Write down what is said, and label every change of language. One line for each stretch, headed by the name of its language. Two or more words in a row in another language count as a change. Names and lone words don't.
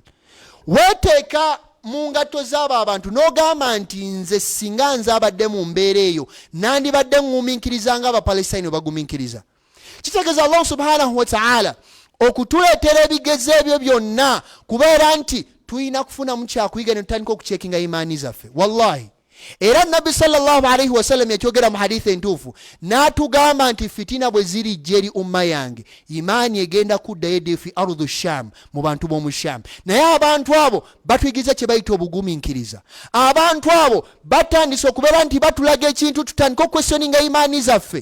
Ganda: Weeteeka mu ngatto z'abo abantu n'ogamba nti nze singa nze abadde mu mbeera eyo nandibadde ngumiikiriza ng'Abapalestina bagumiikiriza. Kitegeeza Allah
Arabic: سبحانه وتعالى
Ganda: okutuleetera ebigezo ebyo byonna kubeera nti tulina kufunamu kyakuyiga ne tutandika okucekinga imaani zaffe. Wallahi era Nabbi
Arabic: صلى الله عليه وسلم
Ganda: yakyogera mu hadithi entuufu n'atugamba nti fitina bwe ziri jeri umma yange imaani egenda kuddayo edde
Arabic: في أرض شام
Ganda: mu bantu b'omu Sham. Naye abantu abo batuyigiza kye bayita obugumiikiriza. Abantu abo batandise okubeera nti batulaga ekintu tutandika okwesyoninga imaani zaffe.